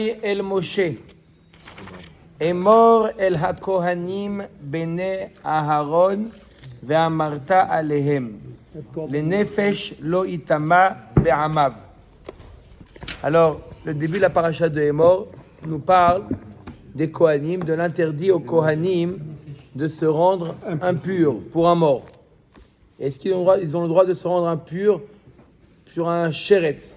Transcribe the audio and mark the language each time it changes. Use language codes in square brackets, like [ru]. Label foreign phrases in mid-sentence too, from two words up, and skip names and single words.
[he] אל משה. אמור אל הכהנים בני אהרן ואמרת אלהם. לנפש לא יטמא בעמיו. [fr] Alors, le début de la paracha de Emor nous parle des Kohanim, de l'interdit aux Kohanim de se rendre impurs pour un mort. Est-ce qu'ils ont le droit de se rendre impurs sur un sheretz?